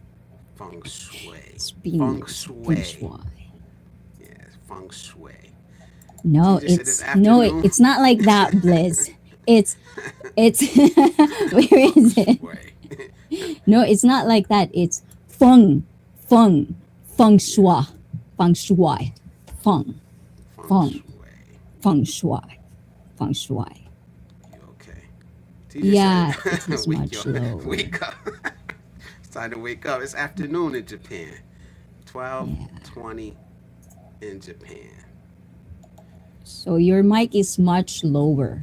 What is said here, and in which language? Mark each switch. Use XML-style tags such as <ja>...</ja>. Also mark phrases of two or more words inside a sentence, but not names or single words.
<en>feng shui. It's being Feng feng shui. shui. Yeah, feng shui. No, TJ said this it's no, afternoon. it's not like that, Bliss. It's where Feng is it? shui. No, it's not like that. It's feng, feng Yeah, shui, feng shui, feng, feng feng, shui. feng shui, feng shui. You okay? TJ Yeah, it is said, much lower. wake up. It's time to wake up. It's afternoon in Japan. Twelve Yeah. 20 in Japan. So your mic is much lower.</en>